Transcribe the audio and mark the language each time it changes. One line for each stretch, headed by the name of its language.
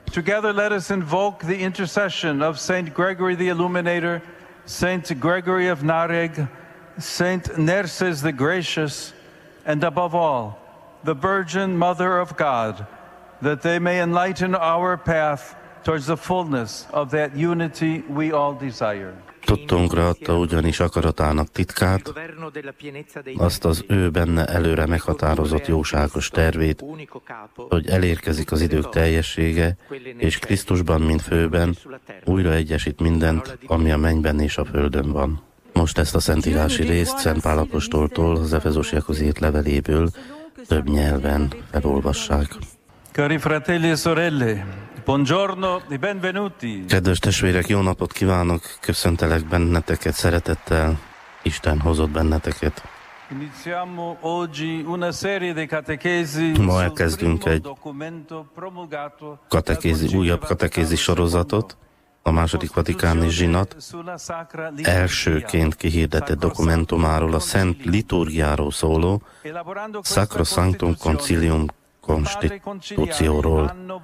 English: Together let us invoke the intercession of Saint Gregory the Illuminator, Saint Gregory of Narek, Saint Nerses the Gracious, and above all, the Virgin Mother of God, that they may enlighten our path towards the fullness of that unity we all desire.
Hungarian: Tudtunkra adta ugyanis akaratának titkát, azt az ő benne előre meghatározott jóságos tervét, hogy elérkezik az idők teljessége, és Krisztusban, mint főben újra egyesít mindent, ami a mennyben és a földön van. Most ezt a szentírási részt Szent Pál apostoltól, az Efezusiakhoz írt leveléből több nyelven felolvassák.
Italian: Cari fratelli e sorelle, buongiorno e benvenuti.
Hungarian: Kedves testvérek, jó napot kívánok, köszöntelek benneteket szeretettel, Isten hozott benneteket.
Italian: Iniziamo oggi una serie di catechesi.
Hungarian: Ma elkezdünk egy újabb katekézi sorozatot, a második vatikáni zsinat elsőként kihirdetett dokumentumáról, a Szent Liturgiáról szóló Sacro Sanctum Concilium Konstitúcióról.